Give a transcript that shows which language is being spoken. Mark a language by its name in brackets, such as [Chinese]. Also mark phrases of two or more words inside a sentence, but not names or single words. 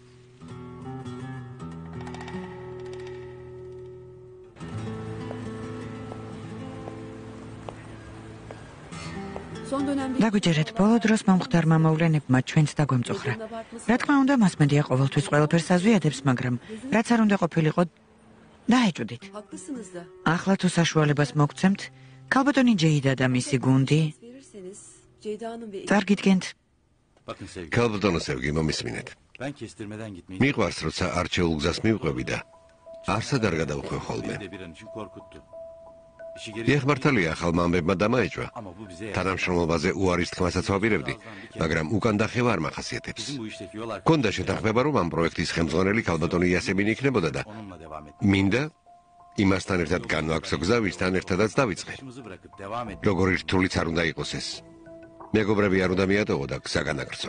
[Georgian] დაგვიჯერეთ, ბოლო დროს მომხდარმა მოვლენებმა ჩვენც დაგვემწუხრა. რა თქმა უნდა, მასმედია ყოველთვის ყველაფერს აზვიადებს, მაგრამ რაც არ უნდა ყოფილიყო, დაეჭვდით. ახლა თუ საშუალებას მოგცემთ, ქალბატონი ჯეიდა და მისი გუნდი წარგიდგენთ. [Turkish] Bakın sevgili. [Georgian] ქალბატონო სევგი, მომისმინეთ. [Turkish] Ben kestirmeden gitmeyi [Georgian] მიყვარს, როცა არჩეულ გზას მივყვები და არსად არ გადავხვევ ხოლმე. [Turkish] beni de bir an için korkuttu. İşi geri [Georgian] დიახ, მართალია, ახალმა ამბებმა დამაეჭვა. [Turkish] ama bu bize [Georgian] თანამშრომლობაზე უარის თქმასაც ვაპირებდი, მაგრამ უკან დახევა არ მახასიათებს. [Turkish] bizim bu işteki yol arkadaşı [Georgian] გონდა შეთანხმება, რომ ამ პროექტის ხელმძღვანელი ქალბატონი იასემინი იქნებოდა და [Turkish] onunla devam et. [Georgian] მინდა იმასთან ერთად განვაქვსო გზა, ვისთან ერთადაც დავიწყე. [Turkish] İşimizi bırakıp devam et. [Georgian] როგორი რთულიც არ უნდა იყოს ეს. მეგობრები არ უნდა მიატოვო და გზა განაგრძო.